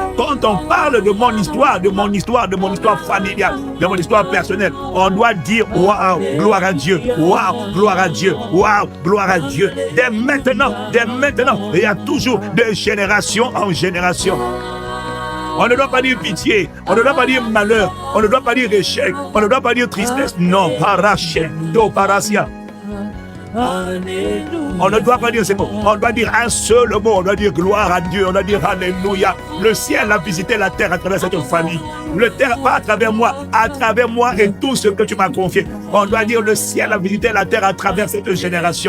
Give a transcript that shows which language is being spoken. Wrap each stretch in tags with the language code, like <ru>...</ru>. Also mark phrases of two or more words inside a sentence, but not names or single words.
<fr>Quand on parle de mon histoire, de mon histoire, de mon histoire familiale, de mon histoire personnelle, on doit dire waouh, gloire à Dieu, waouh, gloire à Dieu, waouh, gloire à Dieu. Dès maintenant, il y a toujours de génération en génération. On ne doit pas dire pitié, on ne doit pas dire malheur, on ne doit pas dire échec, on ne doit pas dire tristesse. Non, paraché, do parasia. On ne doit pas dire ces mots, on doit dire un seul mot, on doit dire gloire à Dieu, on doit dire alléluia. Le ciel a visité la terre à travers cette famille. Le terre, pas à travers moi et tout ce que tu m'as confié. On doit dire le ciel a visité la terre à travers cette génération.</fr>